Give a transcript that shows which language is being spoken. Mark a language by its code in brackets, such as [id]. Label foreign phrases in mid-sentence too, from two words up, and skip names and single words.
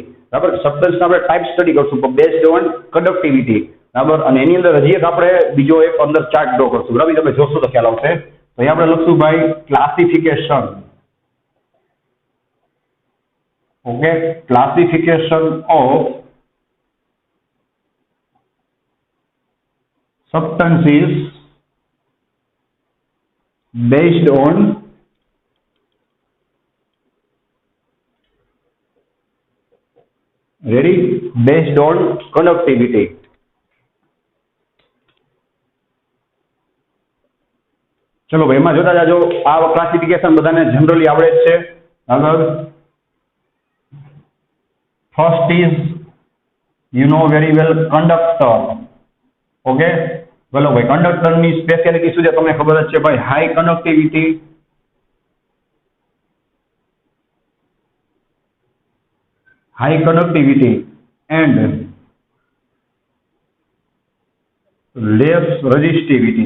[gu] બરાબર, સબસ્ટન્સના આપણે [en] type study [gu] કરશું પણ [en] based on conductivity. [gu] બરાબર, અને એની અંદર હજી એક આપણે બીજો એક અંદર [en] chart draw [gu] કરશું. બરાબર, તમે જોશો તો ખ્યાલ આવશે. તો અહીંયા આપણે લખશું ભાઈ ક્લાસિફિકેશન. [en] okay, classification of substances based on conductivity. [gu] ચલો ભાઈ એમાં જોતા જાજો. આ ક્લાસિફિકેશન બધાને જનરલી આવડે જ છે. [en] આગળ first is very well conductor. [gu] ઓકે, બોલો ભાઈ કંડક્ટરની સ્પેશિયાલિટી શું છે તમને ખબર જ છે ભાઈ, [en] high conductivity, and less resistivity.